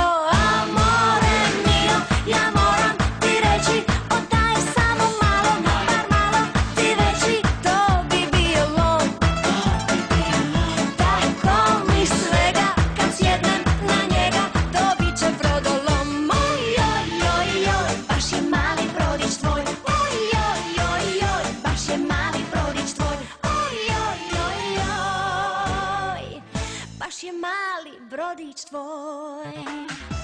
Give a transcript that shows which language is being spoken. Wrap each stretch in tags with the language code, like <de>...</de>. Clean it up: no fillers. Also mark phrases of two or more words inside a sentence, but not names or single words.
<it>Amore mio,</it> <hr>ja moram ti reći, oddaje samo malo, bar malo ti veći, to bi bio lov. Tako mi svega, kad sjednem na njega, dobit će brodolom. Oj, oj, oj, oj, baš je mali brodić tvoj. Oj, oj, oj, oj, baš je mali brodić tvoj. Oj, oj, oj, oj, baš je mali brodić tvoj.</hr>